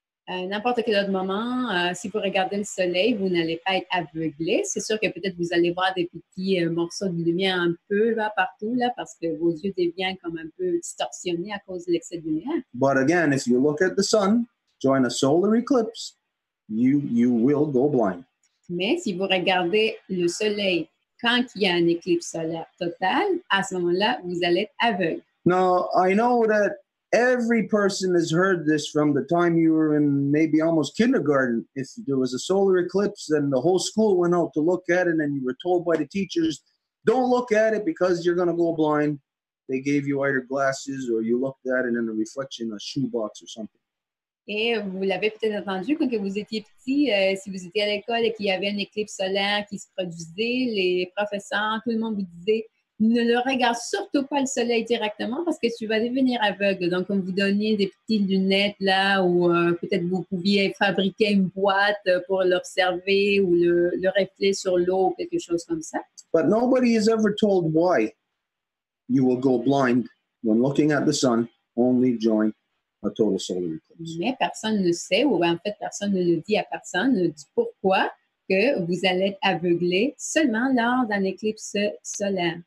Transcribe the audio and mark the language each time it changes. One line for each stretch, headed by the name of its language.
French: N'importe quel autre moment, si vous regardez le soleil, vous n'allez pas être aveuglé. C'est sûr que peut-être vous allez voir des petits morceaux de lumière un peu là, partout, là, parce que vos yeux deviennent comme un peu distorsionnés à cause de l'excès de lumière.
English: But again, if you look at the sun during a solar eclipse, you will go blind.
French: Mais si vous regardez le soleil quand il y a un éclipse solaire totale, à ce moment-là, vous allez être aveugle.
English: Now, I know that every person has heard this from the time you were in maybe almost kindergarten. If there was a solar eclipse, then the whole school went out to look at it, and you were told by the teachers, don't look at it because you're going to go blind. They gave you either glasses or you looked at it in a reflection, a shoebox or something.
French: Et vous l'avez peut-être entendu quand vous étiez petit, si vous étiez à l'école et qu'il y avait une éclipse solaire qui se produisait, les professeurs, tout le monde vous disait ne le regarde surtout pas le soleil directement parce que tu vas devenir aveugle. Donc, on vous donnait des petites lunettes là ou peut-être vous pouviez fabriquer une boîte pour l'observer ou le reflet sur l'eau ou quelque chose comme ça.
English: But nobody has ever told why you will go blind when looking at the sun only during a total solar eclipse.
French: Mais personne ne sait, ou en fait, personne ne le dit à personne, ne dit pourquoi que vous allez être aveuglé seulement lors d'un éclipse solaire.